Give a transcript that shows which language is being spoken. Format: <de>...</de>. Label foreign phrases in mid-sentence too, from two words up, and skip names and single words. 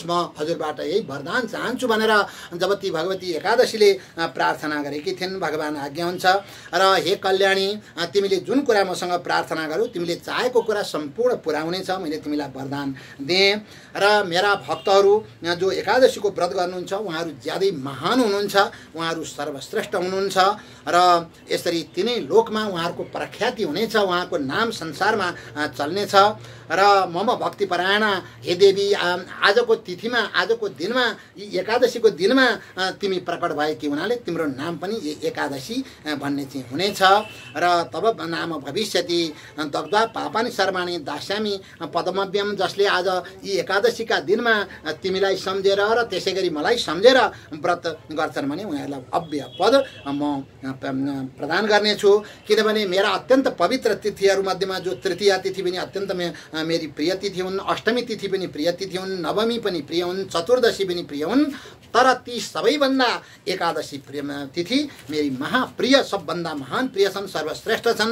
<ne>म हजुरबाट यही वरदान चाहन्छु भनेर जब ती भगवती एकादशीले प्रार्थना गरेकी थिइन्, भगवान आज्ञा हुन्छ, र हे कल्याणी, तिमीले जुन कुरा मसँग प्रार्थना गर्यौ तिमीले चाहेको कुरा सम्पूर्ण पुर्याउनेछ, मैले तिमीलाई वरदान दिएँ। र मेरा भक्तहरू जो एकादशीको व्रत गर्नुहुन्छ उहाँहरू ज्यादै महान हुनुहुन्छ, उहाँहरू सर्वश्रेष्ठ हुनुहुन्छ, र यसरी तिनै लोकमा उहाँहरूको प्रख्याति हुनेछ, उहाँको नाम संसारमा चल्नेछ।</ne> <sa>र मम भक्तिपरायण हे देवी,</sa> <ne>आजको तिथिमा, आजको दिनमा, एकादशीको दिनमा तिमी प्रकट भएकी हुनाले तिम्रो नाम पनि एकादशी भन्ने चाहिँ हुनेछ।</ne> <sa>र तब नाम भविष्यति दग्धा पापानि सर्वाणि दास्यामि पदमव्यम,</sa> <ne>जसले आज यी एकादशीका दिनमा तिमीलाई सम्झेर र त्यसै गरी मलाई सम्झेर व्रत गर्छन् भने उनीहरूलाई अव्यय पद म प्रदान गर्नेछु। किनभने मेरा अत्यन्त पवित्र तिथिहरूमध्येमा जो तृतीया तिथि पनि अत्यन्त मेरी प्रिय तिथि हुन्, अष्टमी तिथि पनि प्रिय तिथि हुन्, नवमी पनि प्रिय हुन्, चतुर्दशी पनि प्रिय हुन्, तर ती सबैभन्दा एकादशी तिथि मेरी महाप्रिय, सबभन्दा महान प्रिय छन्, सर्वश्रेष्ठ छन्।</ne>